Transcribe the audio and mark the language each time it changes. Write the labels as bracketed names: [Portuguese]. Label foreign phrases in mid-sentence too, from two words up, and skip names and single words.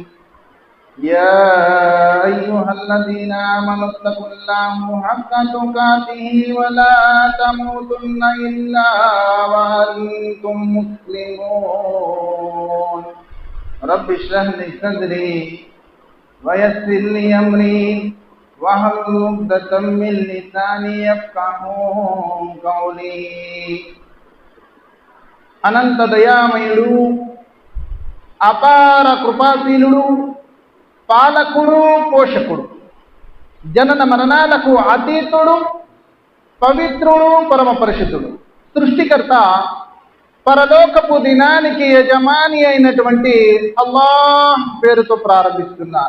[Arabic] يا أيها الذين آمنوا اتقوا الله حق تقاته ولا تموتن إلا وأنتم مسلمون. رب اشرح لي صدري ويسر لي أمري واحلل عقدة من لساني يفقهوا قولي. [Telugu] అనంత దయామయుడు అపార కృపాశీలుడు పాలకుడు పోషకుడు జనన మరణాలకు అతీతుడు పవిత్రుడు పరమ పరిశుద్ధుడు సృష్టికర్త పరలోకపు దినానికి యజమాని అయినటువంటి అల్లాహ్ పేరుతో ప్రారంభిస్తున్నాను.